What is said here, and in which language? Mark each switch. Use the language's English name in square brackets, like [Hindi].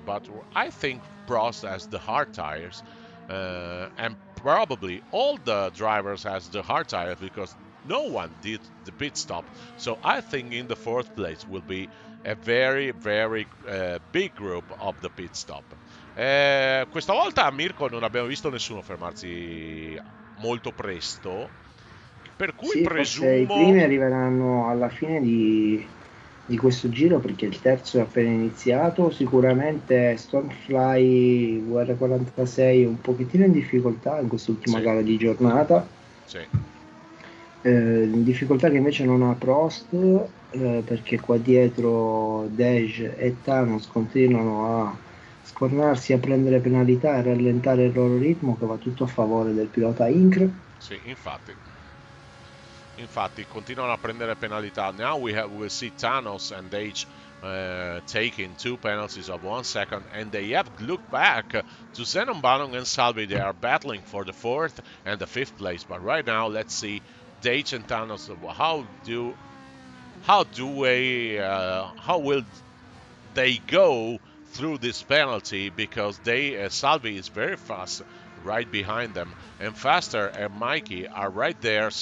[English] But I think Prost has the hard tires, and probably all the drivers has the hard tires, because no one did the pit stop. So I think in the fourth place will be a very, very big group of the pit stop. [Italian] Questa volta a Mirko non abbiamo visto nessuno fermarsi molto presto, per cui sì, presumo i primi arriveranno alla fine di questo giro, perché il terzo è appena iniziato. Sicuramente Stormfly VR46 è un pochettino in difficoltà in quest'ultima gara di giornata, in difficoltà che invece non ha Prost, perché qua dietro Dej e Thanos continuano a scornarsi, a prendere penalità e a rallentare il loro ritmo, che va tutto a favore del pilota Incr. Sì, infatti continuano a prendere penalità. [English] Now we'll see [Italian] Thanos and Dej [English] taking 2 penalties of 1 second, and they have looked back to Zenon Banon and Salvi. They are battling for the 4th and the 5th place. But right now, let's see Dage and Thanos. How will they go through this penalty, because Salvi is very fast right behind them, and Faster and Mikey are right there.